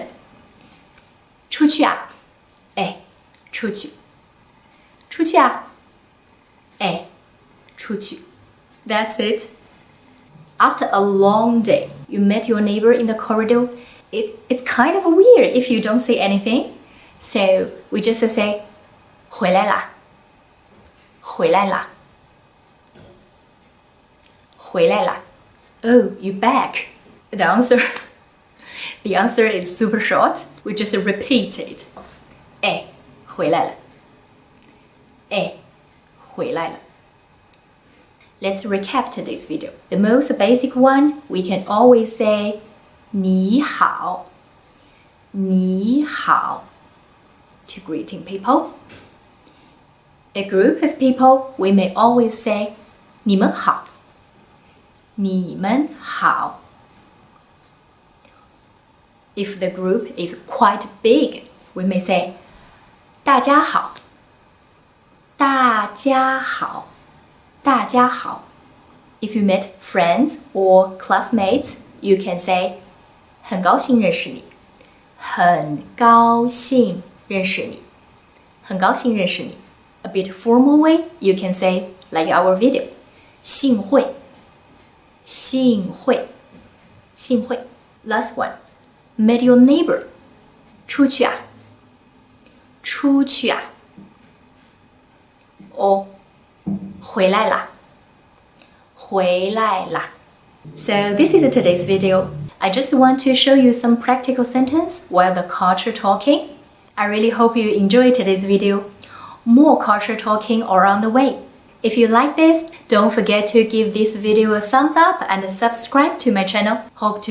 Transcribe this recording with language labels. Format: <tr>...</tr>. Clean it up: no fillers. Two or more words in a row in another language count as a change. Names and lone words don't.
<zh>出去啊，哎，出去。出去啊，哎，出去。</zh> <en>That's it. After a long day, you met your neighbor in the corridor. It's kind of weird if you don't say anything. So we just say</en> <zh>回来啦，回来啦，回来啦。</zh> <en>Oh, you back. The answer is super short. We just repeat it.</en> <zh>哎，回来了。哎，回来了。</zh> <en>Let's recap today's video. The most basic one, we can always say</en> <zh>你好，你好</zh> <en>to greeting people. A group of people, we may always say</en> <zh>你们好，你们好。</zh> <en>If the group is quite big, we may say</en> <zh>大家好，大家好，大家好。</zh> <en>If you met friends or classmates, you can say</en> <zh>很高兴认识你，很高兴认识你，很高兴认识你。</zh> <en>A bit formal way, you can say like our video,</en> <zh>幸会，幸会，幸会。</zh> <en>Last one, met your neighbor,</en> <zh>出去啊，出去啊。</zh> <en>or</en> <zh>回来啦，回来啦。</zh> <en>So this is today's video. I just want to show you some practical sentence while the culture talking. I really hope you enjoyed today's video. More culture talking are on the way. If you like this, don't forget to give this video a thumbs up and subscribe to my channel.</en>